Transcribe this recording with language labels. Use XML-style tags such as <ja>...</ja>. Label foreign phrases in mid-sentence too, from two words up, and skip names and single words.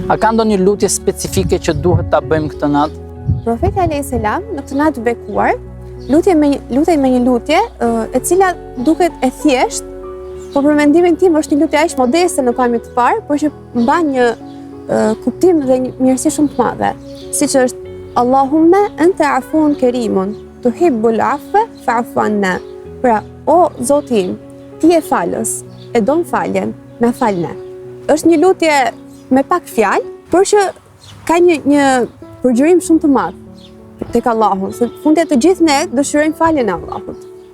<sq>A ka ndonjë lutje specifike që duhet ta bëjmë këtë natë? Profeti</sq> <ar>عليه السلام</ar> <sq>në këtë natë bekuar lutej me një lutje e cila duket e thjeshtë, por për mendimin tim është një lutje aq modeste në pamje të parë, por që mban një kuptim dhe një mirësi shumë të madhe, siç është</sq> <ar>اللهم أنت عفو كريم تحب العفو فاعف عنا.</ar> <sq>Pra, o Zoti im, ti je falës, e don faljen, na falne. Është një lutje me pak fjalë, por që ka një përgjërim shumë të madh tek Allahu, se fundja të gjithë ne dëshirojmë faljen e Allahut.</sq>